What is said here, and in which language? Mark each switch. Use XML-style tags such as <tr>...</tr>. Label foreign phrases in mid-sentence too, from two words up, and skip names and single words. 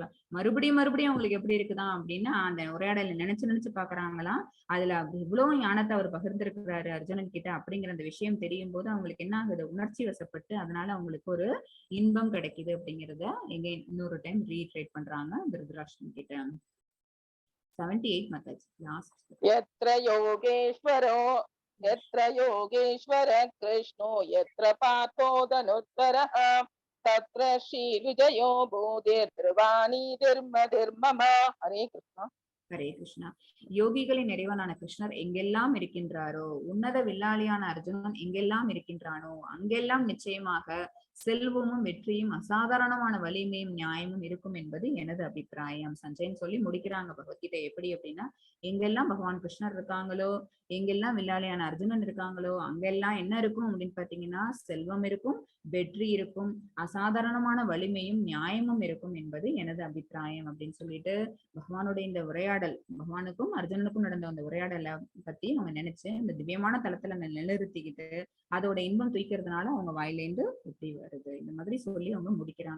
<ta>மறுபடியும் மறுபடியும் அவங்களுக்கு எப்படி இருக்குதான் அப்படின்னா அந்த உரையாடலை நினைச்சு நினைச்சு பாக்குறாங்களாம். அதுல இவ்வளவு ஞானத்தை அவர் பகிர்ந்திருக்கிறாரு அர்ஜுனன் கிட்ட அப்படிங்கிற அந்த விஷயம் தெரியும் போது அவங்களுக்கு என்ன ஆகுது, உணர்ச்சி வசப்பட்டு அதனால அவங்களுக்கு ஒரு இன்பம் கிடைக்குது அப்படிங்கிறத எங்க இன்னொரு</ta> <en>time reiterate</en> <ta>பண்றாங்க திருதராஷ்டிரன் கிட்ட. 78 மாதாஜி, லாஸ்ட்.</ta> <sa>यत्र योगेश्वर कृष्णो यत्र पार्थो धनुर्धरः तत्र श्रीविजयो भूतिर्ध्रुवानीतिर्मतिर्मम. हरे कृष्ण.</sa> <ta>ஹரே கிருஷ்ணா. யோகிகளின் இறைவனான கிருஷ்ணர் எங்கெல்லாம் இருக்கின்றாரோ, உன்னத வில்லாளியான அர்ஜுனன் எங்கெல்லாம் இருக்கின்றானோ அங்கெல்லாம் நிச்சயமாக செல்வமும் வெற்றியும் அசாதாரணமான வலிமையும் நியாயமும் இருக்கும் என்பது எனது அபிப்பிராயம். சஞ்சயன் சொல்லி முடிக்கிறாங்க பகவத்கீதை. எப்படி அப்படின்னா, எங்கெல்லாம் பகவான் கிருஷ்ணர் இருக்காங்களோ, எங்கெல்லாம் வில்லாளியான அர்ஜுனன் இருக்காங்களோ அங்கெல்லாம் என்ன இருக்கும் அப்படின்னு பாத்தீங்கன்னா செல்வம் இருக்கும், வெற்றி இருக்கும், அசாதாரணமான வலிமையும் நியாயமும் இருக்கும் என்பது எனது அபிப்பிராயம் அப்படின்னு சொல்லிட்டு பகவானுடைய இந்த உரையாடல், பகவானுக்கும் அர்ஜுனனுக்கும் நடந்த அந்த உரையாடலை பத்தி நம்ம நினைச்சு இந்த திவ்யமான தளத்துல நிலைநிறுத்திக்கிட்டு அதோட இன்பம் தூக்கிறதுனால அவங்க வாயிலேந்து எப்படி வருது, இந்த மாதிரி சொல்லி அவங்க முடிக்கிறாங்க.</ta>